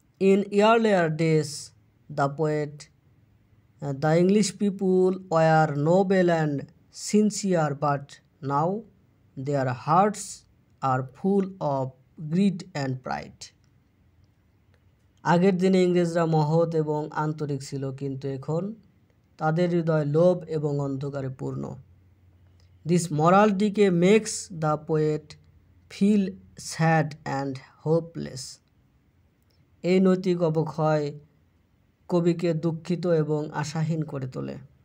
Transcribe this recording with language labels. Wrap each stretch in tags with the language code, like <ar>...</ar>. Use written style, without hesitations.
<en>In earlier days, the English people were noble and sincere, but now their hearts are full of greed and pride.</en> <bn>আগের দিনে ইংরেজরা মহৎ এবং আন্তরিক ছিল, কিন্তু এখন তাদের হৃদয় লোভ এবং অন্ধকারে পূর্ণ।</bn> <en>This moral decay makes the poet feel sad and hopeless.</en> <bn>এই নৈতিক অবক্ষয় কবিকে দুঃখিত এবং আশাহীন করে তোলে।</bn>